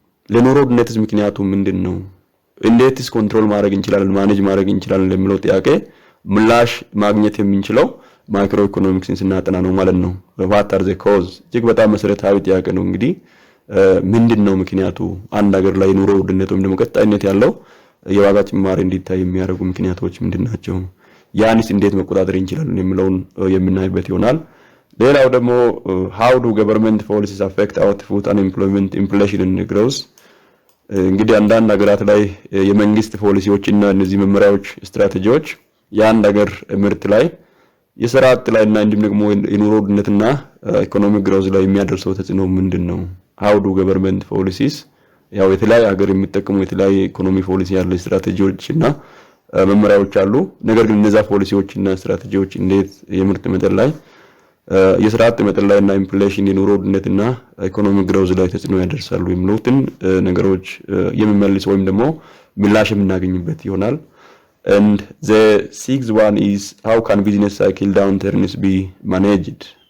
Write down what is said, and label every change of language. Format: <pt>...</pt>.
<am>ለኑሮ ውድነትስ ምክንያቱ ምንድነው? እንዴትስ ኮንትሮል ማድረግ እንችላለን ማኔጅ ማድረግ እንችላለን ለሚለው ጥያቄ ምላሽ ማግኘት የምንችለው ማክሮ ኢኮኖሚክስን ስናጠና ነው ማለት ነው።</am> <en>what are the cause?</en> <am>እጅግ በጣም መሰረታዊ ጥያቄ ነው። እንግዲህ ምንድነው ምክንያቱ አንድ ሀገር ላይ ኑሮ ውድነት ወይም ደግሞ ቀጣይነት ያለው የዋጋ ጭማሪ እንዲታይ የሚያደርጉ ምክንያቶች ምንድናቸው? ያንስ እንዴት መቆጣጠር እንችላለን የሚለውን የምናይበት ይሆናል። ሌላው ደግሞ</am> <en>how do government policies affect output, unemployment, inflation and growth?</en> <am>እንግዲህ አንዳንድ ሀገራት ላይ የመንግስት ፖሊሲዎች እና እነዚህ መመሪያዎች ስትራቴጂዎች የአንድ ሀገር ምርት ላይ የሥራ አጥ ላይ እና እንዲሁም ደግሞ የኑሮ ውድነትና ኢኮኖሚክ ግሮዝ ላይ የሚያደርሰው ተጽዕኖ ምንድነው?</am> <en>how do government policies</en> <am>ያው የተለያየ ሀገር የሚጠቀሙ የተለያየ ኢኮኖሚ ፖሊሲ ያለ ስትራቴጂዎች እና መመሪያዎች አሉ። ነገር ግን እነዛ ፖሊሲዎች እና ስትራቴጂዎች እንዴት የምርት መጠን ላይ የሥራ አጥ መጠን ላይ እና ኢንፍሌሽን የኑሮ ውድነትና ኢኮኖሚክ ግሮዝ ላይ ተጽዕኖ ያደርሳሉ የሚሉትን ነገሮች የሚመልስ ወይም ደግሞ ምላሽ የምናገኝበት ይሆናል።</am> <en>and the sixth one is how can business cycle downturns be managed?</en>